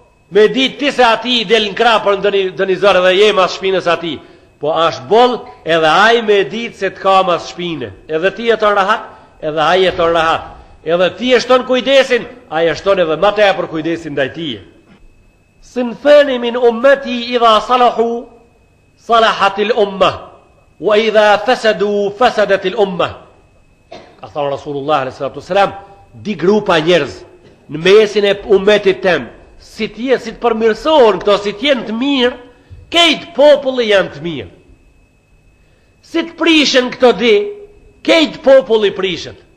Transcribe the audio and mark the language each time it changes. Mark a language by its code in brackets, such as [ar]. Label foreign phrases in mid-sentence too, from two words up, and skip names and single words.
[sq] Me ditë ti se ati i del në krah për ndonjë, ndonjë zor dhe je mas shpinës ati. Po është boll edhe ai me ditë se të ka mas shpine. Edhe ti jeton rahat, edhe ai jeton rahat. Edhe ti e shton kujdesin, ai e shton edhe më tepër kujdesin ndaj tije. [ar] "صنفان من أمتي إذا صلحوا صلحت الأمة وإذا فسدوا, فسدت الأمة." [sq] Ka thonë [ar] رسول الله عليه الصلاة والسلام, [sq] "Di grupa njerëz në mesin e ummetit tem, si t'je, si të përmirësohen këto, si t'jen të mirë, kejt populli janë të mirë. Si të prishen këto di, kejt populli prishet."